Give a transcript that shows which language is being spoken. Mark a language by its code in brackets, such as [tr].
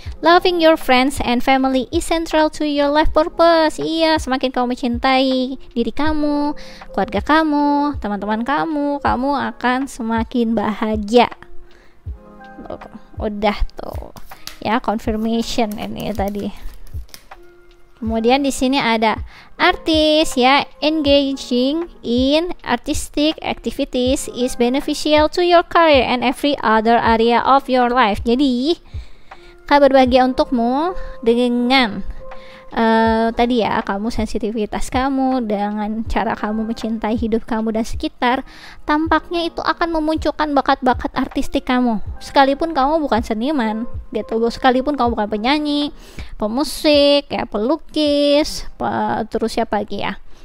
[en] Loving your friends and family is central to your life purpose. [id] Iya, semakin kamu mencintai diri kamu, keluarga kamu, teman-teman kamu, kamu akan semakin bahagia. Udah tuh. Ya, confirmation ini tadi. Kemudian di sini ada artis ya, [en] engaging in artistic activities is beneficial to your career and every other area of your life. [id] Jadi kabar bahagia untukmu dengan tadi ya, kamu sensitivitas kamu dengan cara kamu mencintai hidup kamu dan sekitar, tampaknya itu akan memunculkan bakat-bakat artistik kamu, sekalipun kamu bukan seniman gitu, sekalipun kamu bukan penyanyi, pemusik ya, pelukis, terus siapa lagi ya,